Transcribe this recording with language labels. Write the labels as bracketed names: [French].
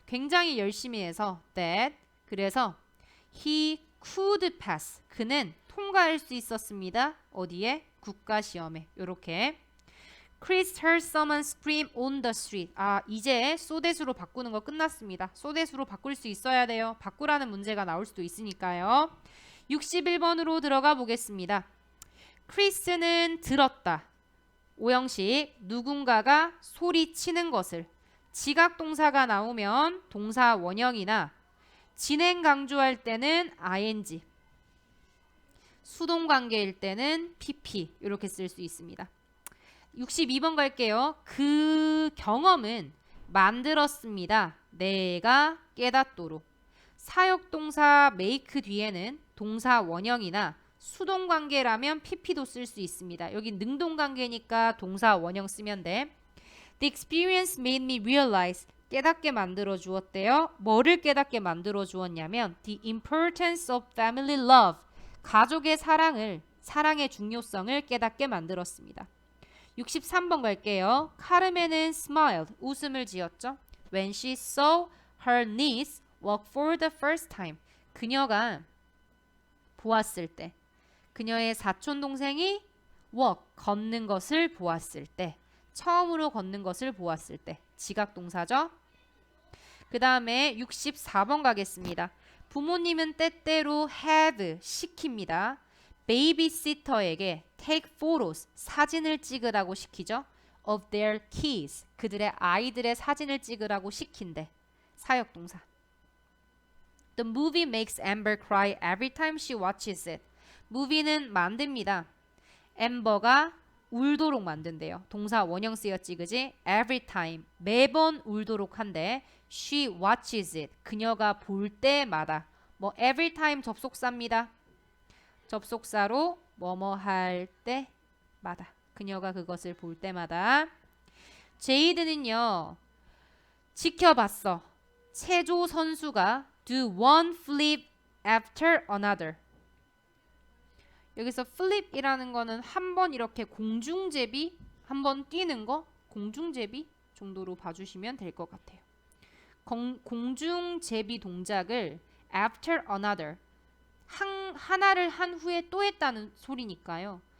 [Korean] 굉장히 열심히 해서 that. 그래서 [English] he could pass. [Korean] 그는 통과할 수 있었습니다. 어디에? 국가시험에. 요렇게. [English] Chris heard someone scream on the street. [Korean] 이제 so that으로 바꾸는 거 끝났습니다. so that으로 바꿀 수 있어야 돼요. 바꾸라는 문제가 나올 수도 있으니까요. 61번으로 들어가 보겠습니다. Chris는 들었다. 오형식 누군가가 소리치는 것을. 지각동사가 나오면 동사 원형이나 진행 강조할 때는 ing, 수동관계일 때는 pp 이렇게 쓸 수 있습니다. 62번 갈게요. 그 경험은 만들었습니다. 내가 깨닫도록. 사역동사 make 뒤에는 동사 원형이나 수동관계라면 pp도 쓸 수 있습니다. 여기 능동관계니까 동사 원형 쓰면 돼. [English] The experience made me realize. [Korean] 깨닫게 만들어 주었대요. 뭐를 깨닫게 만들어 주었냐면 [English] the importance of family love. [Korean] 가족의 사랑의 중요성을 깨닫게 만들었습니다. 63번 갈게요. 카르멘은 [English] smiled. [Korean] 웃음을 지었죠. [English] When she saw her niece walk for the first time. [Korean] 그녀가 보았을 때. 그녀의 사촌 동생이 walk, 걷는 것을 보았을 때. 처음으로 걷는 것을 보았을 때. 지각동사죠. 그 다음에 64번 가겠습니다. 부모님은 때때로 have, 시킵니다. 베이비시터에게 [English] take photos, [Korean] 사진을 찍으라고 시키죠. [English] of their kids, [Korean] 그들의 아이들의 사진을 찍으라고 시킨대. 사역동사. [English] The movie makes Amber cry every time she watches it. [Korean] movie는 만듭니다. 엠버가 울도록 만든대요. 동사 원형 쓰였지, 그지? every time, 매번 울도록 한대. [English] she watches it, [Korean] 그녀가 볼 때마다. every time 접속사입니다. 접속사로 뭐뭐 할 때마다. 그녀가 그것을 볼 때마다. 제이드는요, 지켜봤어. 체조 선수가 [English] do one flip after another. [Korean] 여기서 flip이라는 거는 한 번 이렇게 공중제비, 한 번 뛰는 거, 공중제비 정도로 봐주시면 될 것 같아요. 공중제비 동작을 [English] after another, [Korean] 하나를 한 후에 또 했다는 소리니까요.